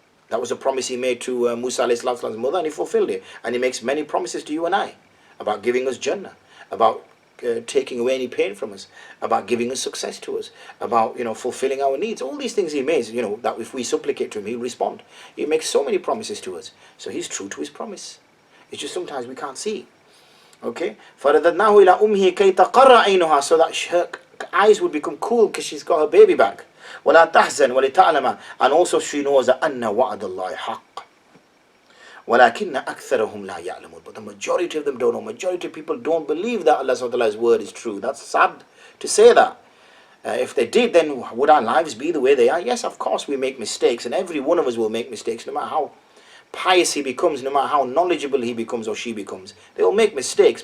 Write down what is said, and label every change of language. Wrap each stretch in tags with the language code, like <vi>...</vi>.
<en>That was a promise he made to Musa alayhi salam's mother, and he fulfilled it. And he makes many promises to you and I about giving us Jannah, about taking away any pain from us, about giving us success to us, about fulfilling our needs. All these things he makes, that if we supplicate to him, he'll respond. He makes so many promises to us, so he's true to his promise. It's just sometimes we can't see. Okay,</en> <ar>فَرَدَدْنَاهُ إِلَىٰ أُمِّهِ كَيْ تَقَرَّ عَيْنُهَا,</ar> <en>so that her eyes would become cool because she's got her baby back.</en> <ar>وَلَا تَحْزَنْ وَلِتَعْلَمَ,</ar> <en>and also she knows that</en> <ar>أَنَّ وَعْدَ اللَّهِ حَقٌّ وَلَكِنَّ أَكْثَرَهُمْ لَا يَعْلَمُونَ.</ar> <en>But the majority of them don't know. Majority of people don't believe that Allah subhanahu wa ta'ala's word is true. That's sad to say that. If they did, then would our lives be the way they are? Yes, of course we make mistakes, and every one of us will make mistakes, no matter how pious he becomes, no matter how knowledgeable he becomes or she becomes. They will make mistakes.</en>